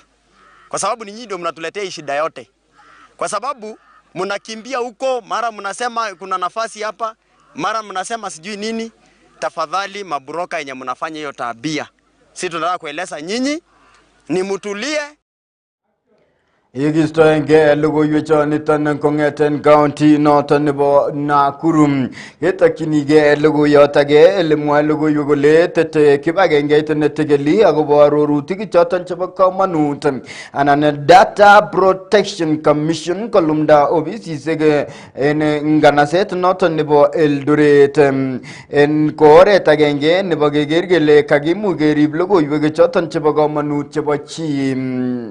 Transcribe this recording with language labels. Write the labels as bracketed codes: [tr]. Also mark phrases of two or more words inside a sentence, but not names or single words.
[sw] Kwa sababu ni nyinyi ndio mnatuletea shida yote. Kwa sababu mnakimbia huko, mara mnasema kuna nafasi hapa, mara mnasema sijui nini. Tafadhali mabroka wenye mnafanya hiyo tabia. Sisi tunataka kueleza nyinyi ni mtulie. [kln] Yekistoenge logoiwechoniton kong'eten county noton nebo Nakuru ketokchinige logoiyot age elemwoe logoiwek kole tete kibagengeit netegeli akobo arorutik choton chebo komonut anan Data Protection Commission kolumda ofisisiek en nganaset noton nebo Eldoret en koret agenge nebo keker kele kakimuch kerib logoiwek choton chebo komonut chebo chi.